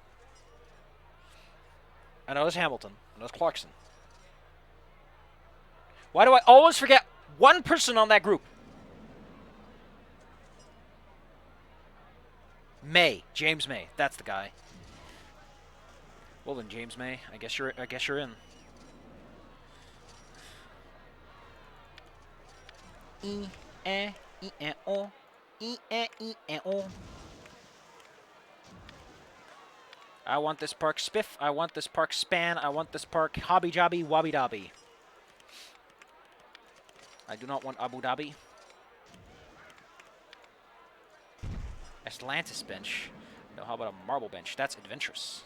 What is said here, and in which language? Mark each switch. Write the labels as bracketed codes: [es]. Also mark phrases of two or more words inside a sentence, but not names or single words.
[en] I know it's Hamilton. I know it's Clarkson. Why do I always forget one person on that group? May. James May. That's the guy. Well then, James May, I guess you're in. E-E-E-E-O. E-E-E-E-O. I want this park spiff. I want this park span. I want this park hobby jobby wobby dobby. I do not want Abu Dhabi. Atlantis bench. No, how about a marble bench? That's adventurous.